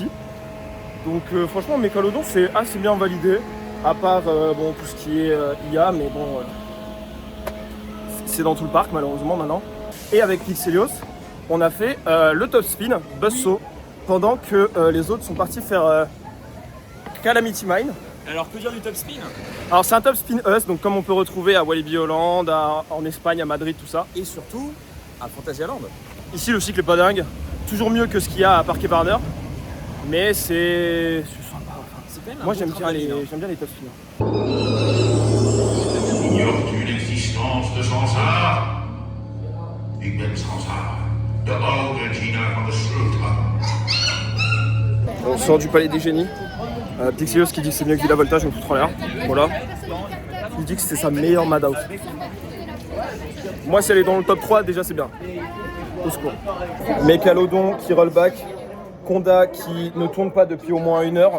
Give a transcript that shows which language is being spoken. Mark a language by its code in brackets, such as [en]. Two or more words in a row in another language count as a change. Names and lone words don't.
[fr] Donc franchement, Mécalodon, c'est assez bien validé, à part bon, tout ce qui est IA, mais bon, c'est dans tout le parc malheureusement maintenant. Et avec Pixelios, on a fait le [en] top spin, [fr] Buzzsaw, pendant que les autres sont partis faire Calamity Mine. Alors, que dire du [en] top spin? [fr] Alors c'est un [en] top spin [fr] US, donc comme on peut retrouver à Walibi Holland, en Espagne, à Madrid, tout ça. Et surtout, à Fantasyland. Ici le cycle est pas dingue, toujours mieux que ce qu'il y a à Parc Barner, mais c'est sympa. C'est quand même un Moi beau j'aime bien, travail, hein. j'aime bien les [en] top spins. [fr] Ignores-tu l'existence de Sansar? [nl] Ik ben Sansar, de oude dienaar van de Sleutel. [fr] On sort du palais des génies. Pixelios qui dit que c'est mieux que Villa Volta, je me fous trop l'air. Voilà. Il dit que c'est sa meilleure Madhouse. Moi, si elle est dans le top 3, déjà c'est bien. Au secours. Mécalodon qui [en] roll back. [fr] Conda qui ne tourne pas depuis au moins 1 heure.